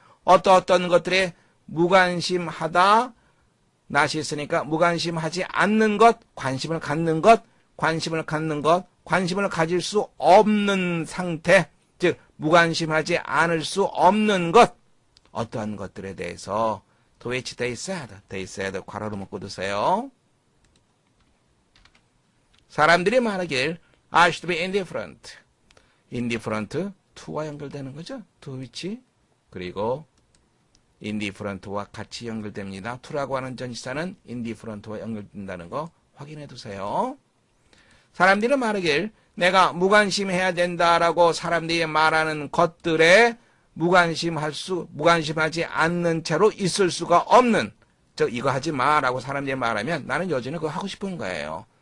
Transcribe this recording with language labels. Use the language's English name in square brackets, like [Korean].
[Korean] 어떤 것들에 무관심하다 낫이 있으니까 무관심하지 않는 것, 관심을 갖는 것, 관심을 갖는 것, 관심을 가질 수 없는 상태, 즉 무관심하지 않을 수 없는 것, 어떠한 것들에 대해서 to which they said 괄호로 묶고 두세요. [English] 사람들이 말하길 I should be indifferent. [Korean] indifferent to와 연결되는 거죠. to which 그리고 indifferent와 같이 연결됩니다. to라고 하는 전치사는 indifferent와 연결된다는 거 확인해 두세요. 사람들이 말하길 내가 무관심해야 된다라고 사람들이 말하는 것들에 무관심하지 않는 채로 있을 수가 없는, 즉 이거 하지 마라고 사람들이 말하면 나는 여전히 그거 하고 싶은 거예요.